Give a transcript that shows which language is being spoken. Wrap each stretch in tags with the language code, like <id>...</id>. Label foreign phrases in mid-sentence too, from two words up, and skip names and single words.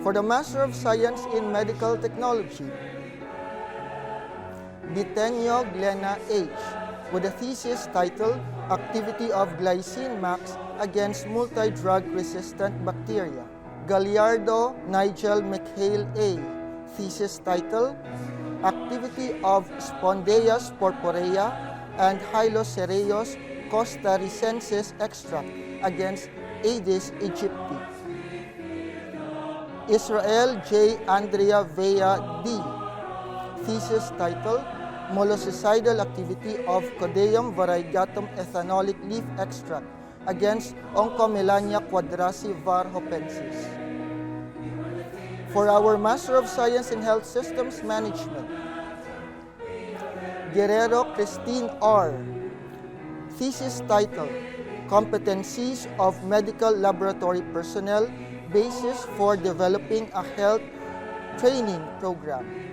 <en>For the Master of Science in Medical Technology, Bitenyo Glenna H. with a thesis titled Activity of Glycine Max Against Multi-Drug-Resistant Bacteria. Gallardo Nigel McHale A. Thesis titled Activity of Spondeus purpurea and Hylocereus costarricensis extract against Aedes aegypti. Israel J. Andrea Vea D. Thesis titled Mollucicidal Activity of Codeum variegatum ethanolic leaf extract against Oncomelania quadrasi var. Hopensis. For our Master of Science in Health Systems Management, Guerrero Christine R. Thesis titled Competencies of Medical Laboratory Personnel, Basis for Developing a Health Training Program.</en>